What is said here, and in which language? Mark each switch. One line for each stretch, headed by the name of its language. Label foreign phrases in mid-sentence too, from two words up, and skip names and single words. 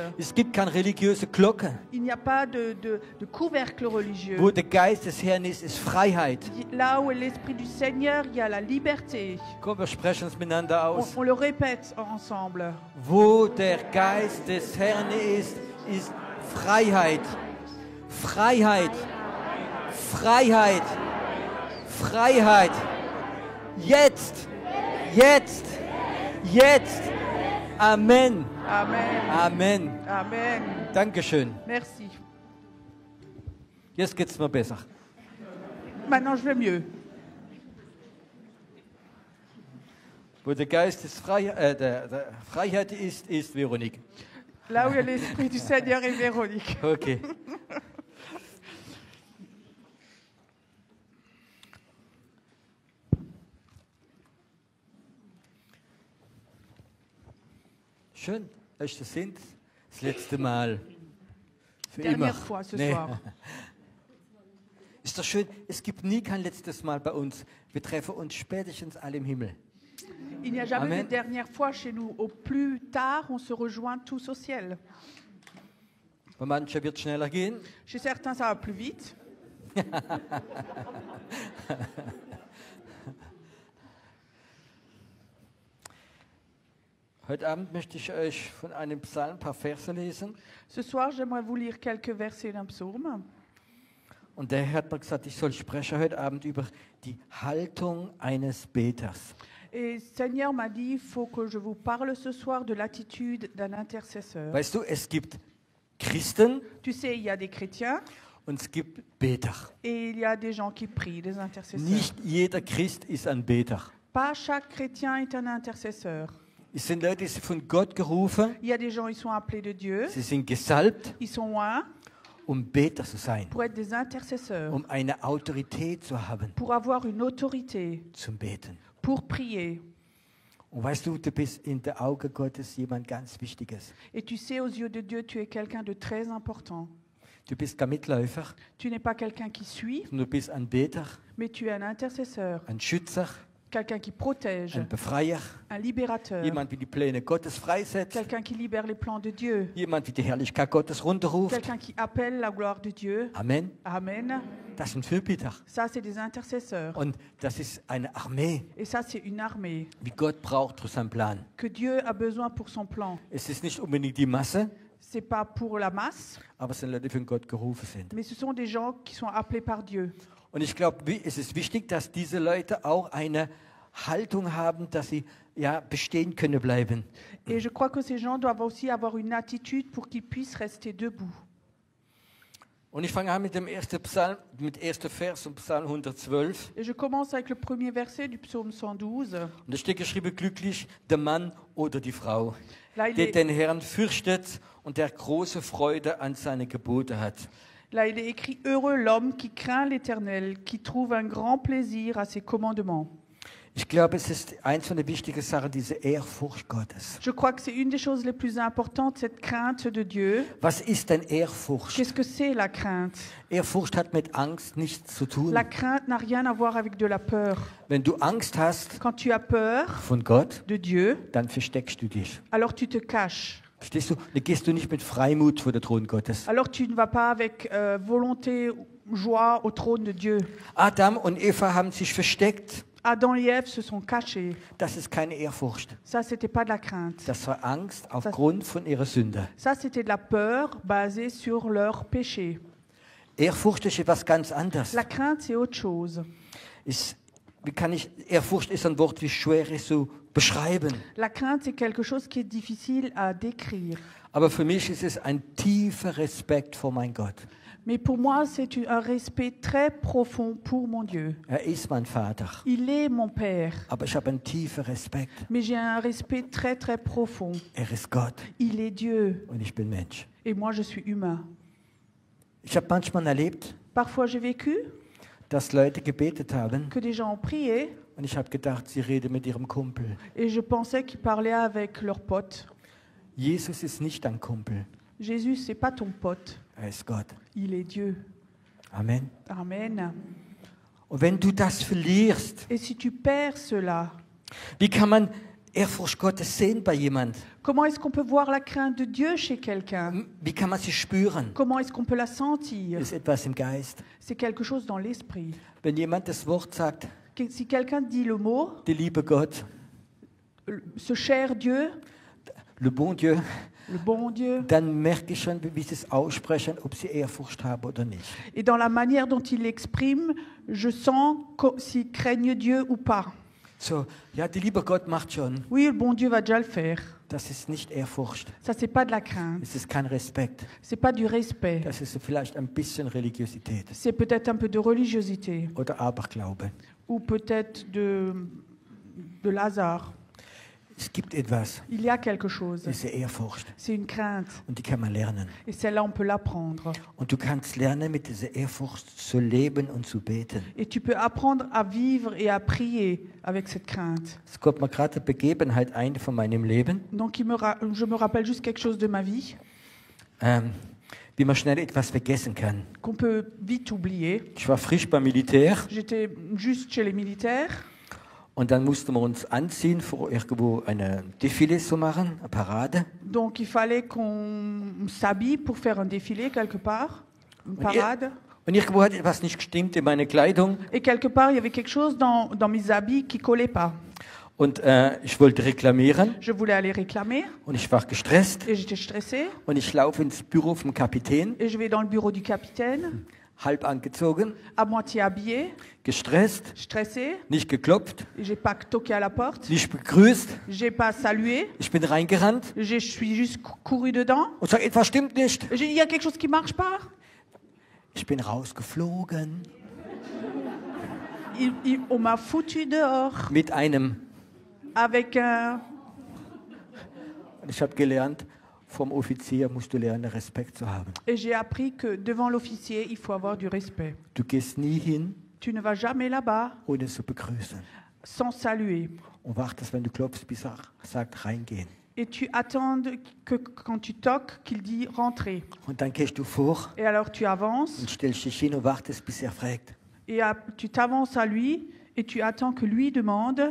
German: Es gibt keine religiöse Glocke.
French: Il n'y a pas de couvercle religieux.
German: Wo der Geist des Herrn ist Freiheit.
French: Là où est l'Esprit du Seigneur, il y a la liberté.
German: Komm, wir sprechen es miteinander aus.
French: On le répète ensemble.
German: Wo der Geist des Herrn ist Freiheit. Freiheit. Freiheit. Freiheit. Jetzt. Jetzt. Jetzt. Amen. Amen. Amen. Amen. Dankeschön.
French: Merci.
German: Jetzt geht's mir besser.
French: Maintenant, je vais mieux.
German: Wo der Geist des der Freiheit ist Veronique.
French: Là où il y a l'Esprit du Seigneur et Véronique. Okay.
German: Schön, das sind das letzte Mal. Für
French: Dernière
German: immer.
French: fois ce
German: Nee.
French: soir.
German: Ist doch schön, es gibt nie kein letztes Mal bei uns. Wir treffen uns spätestens alle im Himmel.
French: Il n'y a jamais Amen. de dernière fois chez nous. Au plus tard, on se rejoint tous au ciel.
German: Bei manchen wird es schneller gehen.
French: Chez certains, ça va plus vite.
German: Heute Abend möchte ich euch von einem Psalm ein paar Verse lesen.
French: Ce soir, j'aimerais vous lire quelques versets d'un psaume.
German: Und der Herr hat mir gesagt, ich soll sprechen heute Abend über die Haltung eines Beters.
French: Et Seigneur m'a dit, il faut que je vous parle ce soir de l'attitude d'un intercesseur.
German: Weißt du, es gibt Christen
French: Tu sais, il y a des chrétiens
German: und es gibt Beter.
French: et il y a des gens qui prient, des intercesseurs.
German: Nicht jeder Christ ist ein Beter.
French: Pas chaque chrétien est un intercesseur.
German: Es sind Leute, die sind von Gott gerufen,
French: Il y a des gens, ils sont appelés de Dieu,
German: sie sind gesalbt,
French: ils sont loin
German: Beter zu sein,
French: pour être des intercesseurs,
German: eine Autorität zu haben
French: pour avoir une autorité,
German: zum Beten.
French: pour prier.
German: Und weißt du, du bist in den Augen Gottes jemand ganz Wichtiges.
French: Et tu sais, aux yeux de Dieu, tu es quelqu'un de très important.
German: Du bist kein Mitläufer,
French: Tu n'es pas quelqu'un qui suit,
German: sondern du bist ein Beter,
French: mais tu es un intercesseur,
German: ein Schützer,
French: quelqu'un qui protège,
German: ein Befreier,
French: un libérateur,
German: jemand, wie die Pläne Gottes freisetzt,
French: quelqu'un qui libère les plans de Dieu,
German: jemand, wie die Herrlichkeit Gottes runterruft.
French: quelqu'un qui appelle la gloire de Dieu. Amen. Amen.
German: Das sind Fürbitter.
French: Ça, c'est des intercesseurs.
German: Und das ist eine Armee,
French: Et ça, c'est une armée
German: wie Gott braucht für seinen Plan.
French: que Dieu a besoin pour son plan.
German: Es ist nicht unbedingt die Masse,
French: C'est pas pour la masse,
German: aber es sind Leute, die von Gott gerufen sind.
French: mais ce sont des gens qui sont appelés par Dieu.
German: Und ich glaube, es ist wichtig, dass diese Leute auch eine Haltung haben, dass sie ja bestehen können bleiben.
French: Et je crois que ces gens doivent aussi avoir une attitude pour qu'ils puissent rester debout.
German: Und ich fange an mit dem ersten Psalm, mit ersten Vers und Psalm 112.
French: Et je commence avec le premier verset du psaume 112.
German: Und da steht geschrieben, glücklich der Mann oder die Frau,
French: Là, il
German: der
French: est,
German: den Herrn fürchtet und der große Freude an seine Gebote hat.
French: là, il est écrit « Heureux l'homme qui craint l'Éternel, qui trouve un grand plaisir à ses commandements. »
German: Ich glaube, es ist eins von der wichtigen Sachen, diese Ehrfurcht Gottes.
French: Je crois que c'est une des choses les plus importantes, cette crainte de Dieu.
German: Was ist denn Ehrfurcht?
French: Qu'est-ce que c'est la crainte?
German: Ehrfurcht hat mit Angst nichts zu tun.
French: La crainte n'a rien à voir avec de la peur.
German: Wenn du Angst hast
French: Quand tu as peur
German: von Gott,
French: de Dieu,
German: dann versteckst du dich.
French: alors tu te caches.
German: Verstehst du? Dann gehst du nicht mit Freimut vor den Thron Gottes.
French: Alors tu ne vas pas avec volonté, joie au trône de Dieu.
German: Adam und Eva haben sich versteckt.
French: Adam et Ève se sont cachés.
German: Das ist keine Ehrfurcht.
French: Ça, c'était pas de la crainte.
German: Das war Angst aufgrund von ihrer Sünde.
French: Ça, c'était de la peur basée sur leur péché.
German: Ehrfurcht ist etwas ganz anderes.
French: La crainte, c'est autre chose.
German: Ehrfurcht ist ein Wort, wie schwer ist zu beschreiben.
French: La crainte, c'est quelque chose qui est difficile à décrire.
German: Aber für mich ist es ein tiefer Respekt vor mein Gott.
French: Mais pour moi, c'est un respect très profond pour mon Dieu.
German: Er ist mein Vater.
French: Il est mon Père,
German: Aber ich habe einen tiefen Respekt.
French: mais j'ai un respect très très profond.
German: Er ist Gott
French: Il est Dieu
German: und ich bin Mensch.
French: et moi je suis humain.
German: Ich habe manchmal erlebt,
French: Parfois j'ai vécu
German: dass Leute gebetet haben
French: que des gens ont prié
German: und ich habe gedacht, sie reden mit ihrem Kumpel.
French: et je pensais qu'ils parlaient avec leurs potes.
German: Jesus ist nicht dein Kumpel.
French: Jésus, c'est pas ton pote,
German: Er ist Gott.
French: il est Dieu. Amen. Amen.
German: Und wenn du das verlierst,
French: Et si tu perds cela,
German: wie kann man Ehrfurcht Gottes sehen bei jemand?
French: Comment est-ce qu'on peut voir la crainte de Dieu chez quelqu'un?
German: Wie kann man sie spüren?
French: Comment est-ce qu'on peut la sentir?
German: Das ist etwas im Geist.
French: C'est quelque chose dans l'esprit.
German: Wenn jemand das Wort sagt,
French: Si quelqu'un dit le mot,
German: der liebe Gott,
French: ce cher Dieu, le bon Dieu, le bon Dieu,
German: dann merke ich schon, wie sie es aussprechen, ob sie Ehrfurcht haben oder nicht.
French: et dans la manière dont il l'exprime, je sens s'ils craignent Dieu ou pas.
German: So, ja, der liebe Gott macht schon.
French: Oui, le bon Dieu va déjà le faire.
German: Das ist nicht Ehrfurcht.
French: Ça, c'est pas de la crainte.
German: Es ist kein Respekt.
French: C'est pas du respect.
German: Das ist vielleicht ein bisschen Religiosität
French: C'est peut-être un peu de religiosité
German: oder Aberglaube.
French: ou peut-être de hasard.
German: Es gibt etwas,
French: Il y a quelque chose.
German: diese Ehrfurcht.
French: C'est une crainte.
German: Und die kann man lernen.
French: Et celle-là, on peut l'apprendre.
German: Und du kannst lernen, mit dieser Ehrfurcht zu leben und zu beten.
French: Et tu peux apprendre à vivre et à prier avec cette crainte.
German: Es kommt mir gerade eine Begebenheit ein von meinem Leben,
French: Donc, je me rappelle juste quelque chose de ma vie
German: wie man schnell etwas vergessen kann.
French: qu'on peut vite oublier.
German: Ich war frisch beim Militär
French: J'étais juste chez les militaires.
German: und dann mussten wir uns anziehen, für irgendwo eine Défilé zu machen, eine Parade.
French: Donc, il fallait qu'on s'habille pour faire un défilé quelque part, une parade.
German: Und irgendwo hat etwas nicht gestimmt in meiner Kleidung
French: Et quelque part, il y avait quelque chose dans mes habits qui collait pas.
German: und ich wollte reklamieren
French: Je voulais aller réclamer
German: und ich war gestresst
French: et j'étais stressée.
German: und ich laufe ins Büro vom Kapitän,
French: Et je vais dans le bureau du capitaine,
German: halb angezogen,
French: à moitié habillée,
German: gestresst,
French: stressée.
German: nicht geklopft,
French: Et j'ai pas toqué à la porte,
German: nicht begrüßt.
French: j'ai pas salué,
German: Ich bin reingerannt
French: je suis juste couru dedans.
German: und sage, etwas stimmt nicht.
French: J'ai dit, il y a quelque chose qui marche pas.
German: Ich bin rausgeflogen
French: On m'a foutu dehors
German: mit einem.
French: avec un...
German: Und ich habe gelernt, vom Offizier musst du lernen, Respekt zu haben.
French: Et j'ai appris que devant l'officier, il faut avoir du respect.
German: Du gehst nie hin,
French: Tu ne vas jamais là-bas
German: ohne zu begrüßen.
French: sans saluer.
German: Und wartest, wenn du klopfst, bis er sagt, reingehen.
French: Et tu attends que quand tu toques, qu'il dit rentrer.
German: Und dann gehst du vor
French: Et alors tu avances
German: und stellst dich hin und wartest, bis er fragt.
French: et tu t'avances à lui et tu attends que lui demande.